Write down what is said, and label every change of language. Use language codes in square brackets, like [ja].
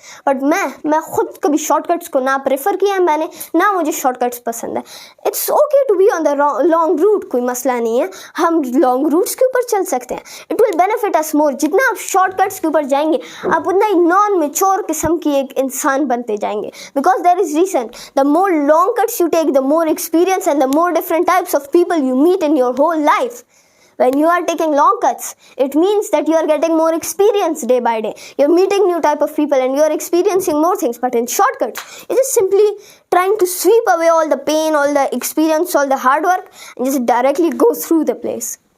[ur] But میں خود کبھی شارٹ کٹس کو نہ پریفر کیا ہے میں نے, نہ مجھے شارٹ کٹس پسند ہے. [en] it's okay to be on the long route, [ur] کوئی مسئلہ نہیں ہے, ہم لانگ روٹس کے اوپر چل سکتے ہیں. [en] It will benefit us more. [ur] جتنا آپ شارٹ کٹس کے اوپر جائیں گے آپ اتنا ہی نان میچور قسم کی ایک انسان بنتے جائیں گے. [en] Because there is reason, the more long cuts you take the more experience and the more different types of people you meet in your whole life. When you are taking long cuts, it means that you are getting more experience day by day. You're meeting new type of people and you're experiencing more things. But in shortcuts, it is simply trying to sweep away all the pain, all the experience, all the hard work and just directly go through the place.